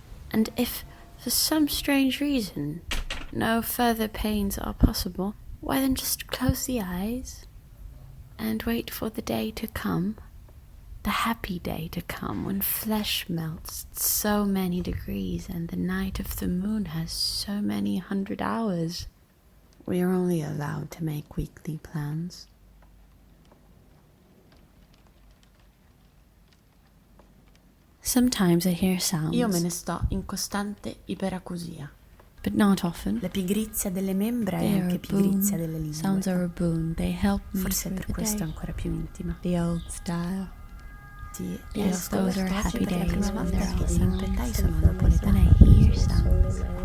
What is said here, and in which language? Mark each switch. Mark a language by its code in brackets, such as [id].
[en] And if, for some strange reason, no further pains are possible, why then just close the eyes and wait for the day to come, the happy day to come, when flesh melts so many degrees and the night of the moon has so many 100 hours. We are only allowed to make weekly plans. Sometimes I hear sounds. [it] Io me ne sto in costante iperacusia. [en] But not often. [it] La pigrizia delle membra è anche pigrizia delle lingue. [en] Sounds are a boon. They help me. [it] Forse per questo ancora più intima. [en] The old style. Yes, those are happy days when they're all sounds. When I hear sounds.